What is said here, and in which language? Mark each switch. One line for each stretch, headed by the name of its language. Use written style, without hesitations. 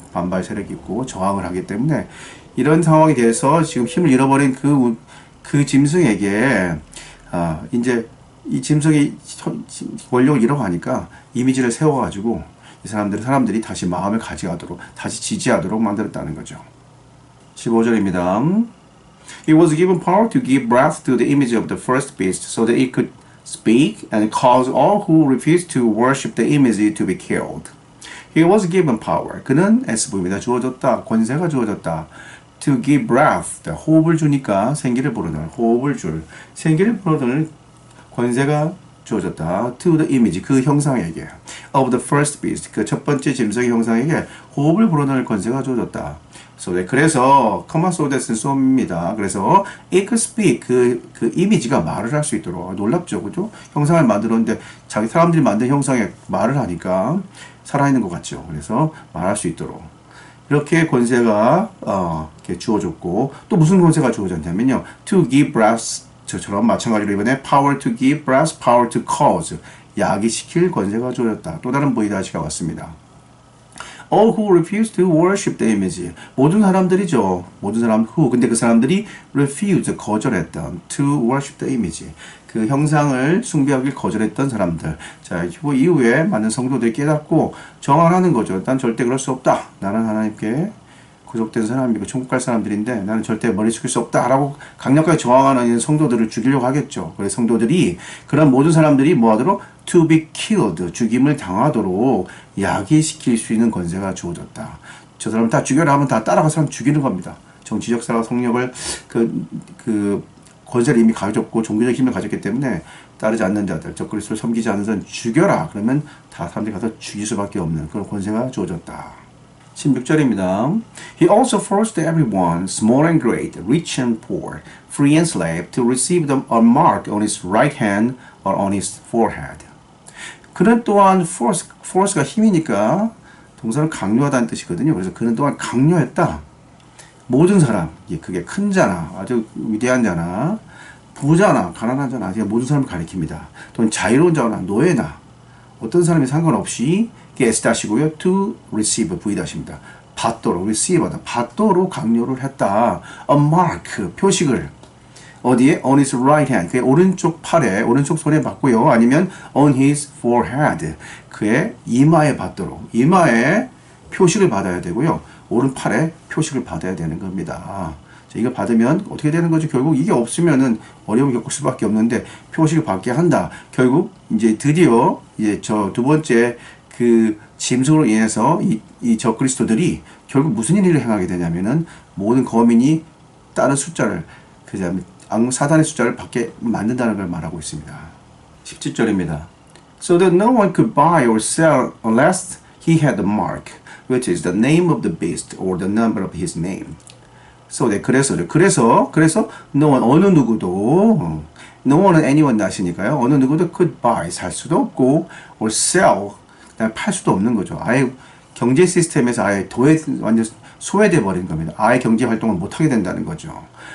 Korean: 반발 세력이 있고 저항을 하기 때문에 이런 상황에 대해서 지금 힘을 잃어버린 그 짐승에게 이제 이 짐승이 권력을 잃어가니까 이미지를 세워가지고 이 사람들이 다시 마음을 가져가도록 다시 지지하도록 만들었다는 거죠. 15절입니다.
English: It was given power to give breath to the image of the first beast so that it could speak and cause all who refuse to worship the image to be killed. He was given power.
Korean: 그는 SV입니다. 주어졌다. 권세가 주어졌다.
English: To give breath.
Korean: 호흡을 주니까 생기를 불어넣을. 호흡을 줄. 생기를 불어넣을 권세가 주어졌다.
English: To the image.
Korean: 그 형상에게.
English: Of the first beast.
Korean: 그 첫 번째 짐승의 형상에게 호흡을 불어넣을 권세가 주어졌다. 그래서 common so that은 쏨입니다. 그래서
English: it could speak,
Korean: 그 이미지가 말을 할 수 있도록. 놀랍죠, 그죠? 형상을 만들었는데 자기 사람들이 만든 형상에 말을 하니까 살아있는 것 같죠. 그래서 말할 수 있도록 이렇게 권세가 이렇게 주어졌고, 또 무슨 권세가 주어졌냐면요, to give breath, 저처럼 마찬가지로 이번에
English: power to give breath, power to cause,
Korean: 야기시킬 권세가 주어졌다. 또 다른 보이다시가 왔습니다.
English: All who refuse to worship the image.
Korean: 모든 사람들이죠. 모든 사람 who. 근데 그 사람들이 refuse, 거절했던
English: to worship the image.
Korean: 그 형상을 숭배하길 거절했던 사람들. 자, 이후에 많은 성도들이 깨닫고 정언하는 거죠. 난 절대 그럴 수 없다. 나는 하나님께 구속된 사람이고 천국 갈 사람들인데 나는 절대 머리 숙일 수 없다라고 강력하게 저항하는 성도들을 죽이려고 하겠죠. 그래서 성도들이 그런 모든 사람들이 뭐하도록
English: to be killed,
Korean: 죽임을 당하도록 야기시킬 수 있는 권세가 주어졌다. 저 사람 다 죽여라 하면 다 따라가서 사람 죽이는 겁니다. 정치적 사람 성력을 그 권세를 이미 가졌고 종교적 힘을 가졌기 때문에 따르지 않는 자들, 적그리스도를 섬기지 않는 자는 죽여라. 그러면 다 사람들이 가서 죽일 수밖에 없는 그런 권세가 주어졌다. 16절입니다.
English: He also forced everyone, small and great, rich and poor, free and slave, to receive a mark on his right hand or on his forehead.
Korean: 그는 또한 force가 힘이니까 동사는 강요하다는 뜻이거든요. 그래서 그는 또한 강요했다. 모든 사람, 그게 큰 자나 아주 위대한 자나 부자나 가난한 자나 모든 사람을 가리킵니다. 또는 자유로운 자나 노예나 어떤 사람이 상관없이 S-고요. to receive V-입니다. 받도록 receive하다. 받도록 강요를 했다.
English: A mark,
Korean: 표식을 어디에?
English: On his right hand.
Korean: 그의 오른쪽 팔에, 오른쪽 손에 받고요. 아니면
English: on his forehead.
Korean: 그의 이마에 받도록. 이마에 표식을 받아야 되고요. 오른팔에 표식을 받아야 되는 겁니다. 자, 이거 받으면 어떻게 되는 거죠? 결국 이게 없으면은 어려움을 겪을 수밖에 없는데 표식을 받게 한다. 결국 이제 드디어 이제 저 두 번째 그 짐승으로 인해서 이 적그리스도들이 결국 무슨 일을 행하게 되냐면은 모든 거민이 다른 숫자를 그 다음에 사단의 숫자를 받게 만든다는 걸 말하고 있습니다. 17절입니다.
English: So that no one could buy or sell unless he had the mark, which is the name of the beast or the number of his name. So that
Korean: 그래서
English: no one
Korean: 어느 누구도 no one은 anyone 낫이니까요. 어느 누구도
English: could buy
Korean: 살 수도 없고
English: or sell
Korean: 그냥 팔 수도 없는 거죠. 아예 경제 시스템에서 아예 완전 소외돼 버린 겁니다. 아예 경제 활동을 못 하게 된다는 거죠.